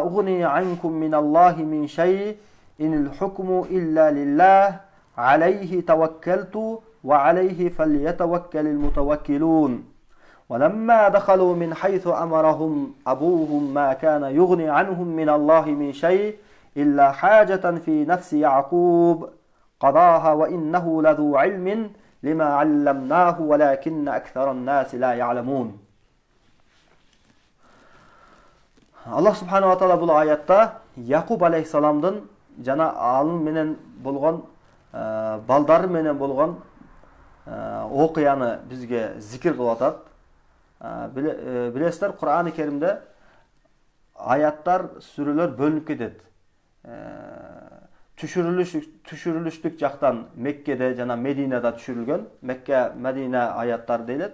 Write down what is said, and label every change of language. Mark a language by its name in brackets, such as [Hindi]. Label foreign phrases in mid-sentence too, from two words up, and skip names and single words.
[Arabic] أغني عنكم من الله من شيء إن الحكم إلا لله عليه توكلت وعليه فليتوكل المتوكلون ولما دخلوا من حيث أمرهم أبوهم ما كان يغني عنهم من الله من شيء إلا حاجة في نفس يعقوب قضاها وإنه لذو علم لما علمناه ولكن أكثر الناس لا يعلمون. الله سبحانه وتعالى [Kyrgyz] бу аятта Якуб алейхиссаламдын жана алын менен болгон балдары менен болгон окуяны бизге зикир кылып атат. Билесиздер, Кур'ан-ы Керимде аяттар, сүрөлөр бөлүнүп кетет. Түшүрүлүштүк жактан Меккеде жана Мединада түшүрүлгөн, Мекке, Медина аяттар дейлет.